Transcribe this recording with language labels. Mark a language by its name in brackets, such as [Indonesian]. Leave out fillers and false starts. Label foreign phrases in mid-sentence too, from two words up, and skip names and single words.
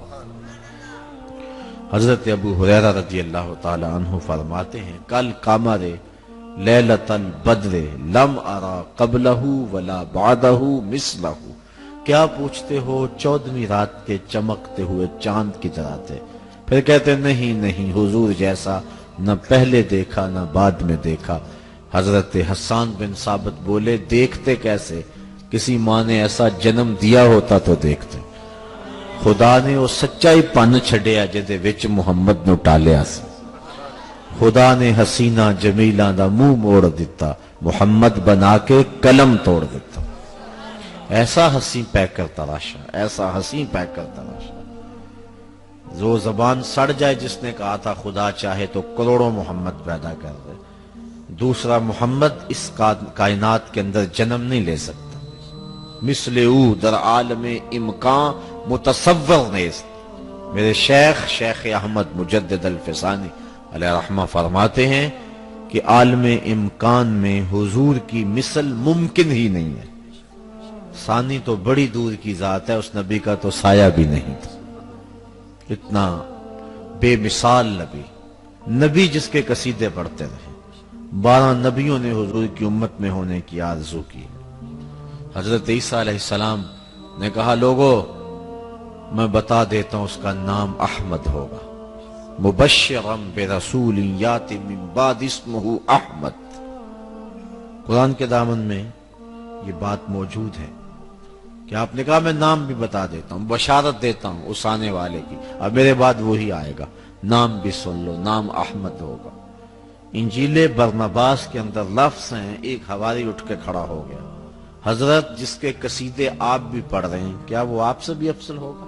[Urdu] حضرت ابو ہریرہ رضی اللہ تعالی عنہ فرماتے ہیں، [Arabic] کل قمر لیلۃ البدر لم ارى قبلہ ولا بعدہ مثلہ، [Urdu] کیا پوچھتے ہو 14ویں رات کے چمکتے ہوئے چاند کی طرح تھے۔ پھر کہتے نہیں نہیں، حضور جیسا نہ پہلے دیکھا نہ بعد میں دیکھا۔ حضرت حسان بن ثابت بولے، دیکھتے کیسے؟ کسی ماں نے ایسا جنم دیا ہوتا تو دیکھتے۔ [Punjabi] خدا نے وہ سچائی پن چھڑیا جدے وچ محمد نو ٹالیا سی۔ خدا نے حسینہ جمیلہ دا منہ موڑ دیتا، محمد بنا کے قلم توڑ دیتا۔ [Urdu] ایسا حسین پیکر تراشا، ایسا حسین پیکر تراشا۔ جو زبان سڑ جائے جس نے کہا تھا خدا چاہے تو کروڑوں محمد پیدا کر دے، دوسرا محمد اس کائنات کے اندر جنم نہیں لے سکتا۔ [Persian] مثل او در عالم امکان متصور نیست۔ [Urdu] میرے شیخ احمد مجدد الفسانی علیہ رحمہ فرماتے ہیں کہ عالم امکان میں حضور کی مثل ممکن ہی نہیں ہے۔ ثانی تو بڑی دور کی ذات ہے، اس نبی کا تو سایہ بھی نہیں تھا۔ اتنا بے مثال نبی جس کے قصیدے پڑھتے رہے۔ 12 نبیوں نے حضور کی امت میں ہونے کی آرزو کی۔ حضرت عیسیٰ علیہ السلام نے کہا، لوگو میں بتا دیتا ہوں اس کا نام احمد ہوگا، [Arabic] مبشرا برسول یاتی من بعد اسمہ احمد۔ [Urdu] قرآن کے دامن میں یہ بات موجود ہے کہ آپ نے کہا میں نام بھی بتا دیتا ہوں، بشارت دیتا ہوں اس آنے والے کی، اب میرے بعد وہی آئے گا، نام بھی سن لو، نام احمد ہوگا۔ انجیل برنباس کے اندر لفظ ہیں، ایک حواری اٹھ کے کھڑا ہو گیا، حضرت جس کے قصیدے آپ بھی پڑھ رہے ہیں، کیا وہ آپ سے بھی افضل ہوگا؟